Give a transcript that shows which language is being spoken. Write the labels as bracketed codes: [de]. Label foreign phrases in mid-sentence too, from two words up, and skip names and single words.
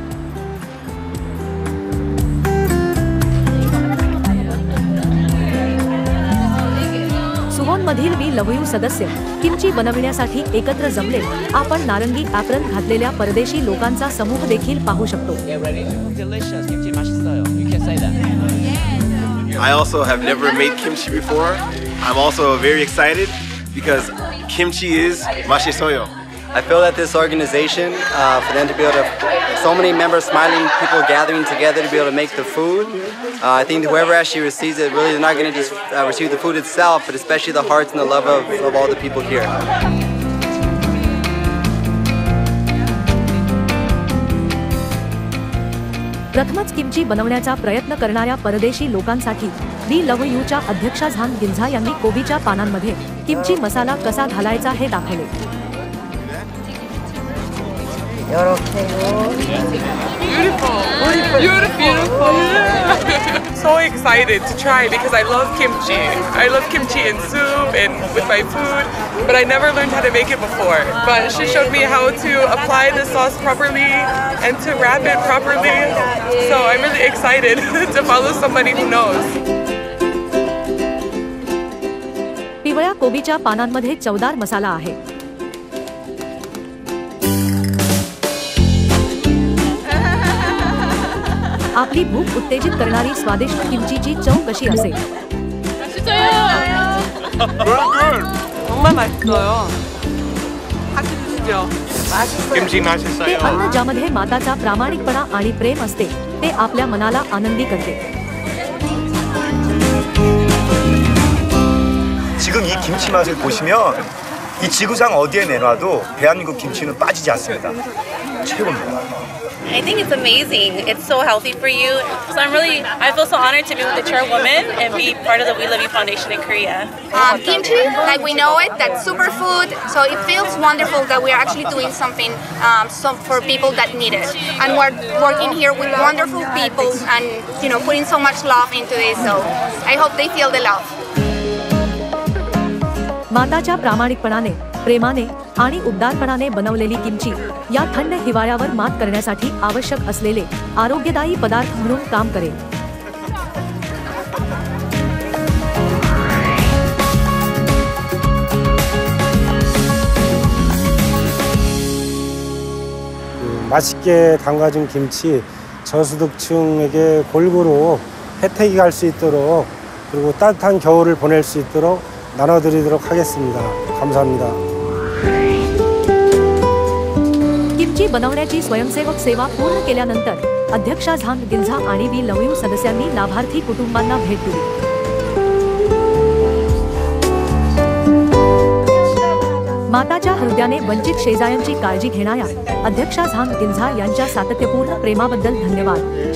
[mr] सुवोनमधील वी लव्ह यू सदस्य किमची बनविण्यासाठी एकत्र जमले। आपण नारंगी ॲप्रन घातलेल्या परदेशी लोकांचा समूह देखील पाहू शकतो। [en] I also have never made kimchi before. I'm also very excited because kimchi is mashisoyo. I feel that this organization, for them to be able to, so many members smiling, people gathering together to be able to make the food. I think whoever actually receives it, really they're not going to just receive the food itself, but especially the hearts and the love of all the people here. [mr] प्रथमच किमची बनवण्याचा प्रयत्न करणाऱ्या परदेशी लोकांसाठी वी लव्ह यूच्या अध्यक्षा झांग गिल्झा यांनी कोबीच्या पानांमध्ये किमची मसाला कसा घालायचा हे दाखवले। [en] So excited to try because I love kimchi. I love kimchi in soup and with my food, but I never learned how to make it before. But she showed me how to apply the sauce properly and to wrap it properly. So I'm really excited to follow somebody who knows. [mr] पिवळ्या कोबीच्या पानांमध्ये चवदार मसाला आहे। आपली भूक उत्तेजित करणारी स्वादिष्ट किमचीची चव कशी असेल? [ko] 정말 맛있어요. 같이 드시죠. 김치 맛있어요. [mr] ते अन्न ज्यामध्ये माताचा प्रामाणिकपणा आणि प्रेम असते ते आपल्या मनाला आनंदी करते। [ko] 지금 이 김치 맛을 보시면 이 지구상 어디에 내놔도 대한민국 김치는 빠지지 않습니다. 최고입니다. [en] I think it's amazing. It's so healthy for you. So I feel so honored to be with the chairwoman and be part of the We Love You Foundation in Korea. Kimchi, like we know it, that's superfood. So it feels wonderful that we are actually doing something for people that need it. And we're working here with wonderful people and putting so much love into this. So I hope they feel the love. [mr] माताच्या प्रामाणिकपणाने, प्रेमाने आणि उबदारपणाने बनवलेली किमची या थंड हिवाळ्यावर मात करण्यासाठी आवश्यक असलेले आरोग्यदायी पदार्थ म्हणून काम करेल। [ko] 맛있게 담가진 김치 저소득층에게 골고루 혜택이 갈 수 있도록 그리고 따뜻한 겨울을 보낼 수 있도록 나눠드리도록 하겠습니다. 감사합니다. [mr] किमची बनवण्याची स्वयंसेवक सेवा पूर्ण केल्यानंतर अध्यक्षा झांग गिल्झा आणि वी लव्ह यू सदस्यांनी लाभार्थी कुटुंबांना भेट दिली। माताच्या हृदयाने वंचित शेजाऱ्यांची काळजी घेणाऱ्या अध्यक्षा झांग गिल्झा यांच्या सातत्यपूर्ण प्रेमाबद्दल धन्यवाद।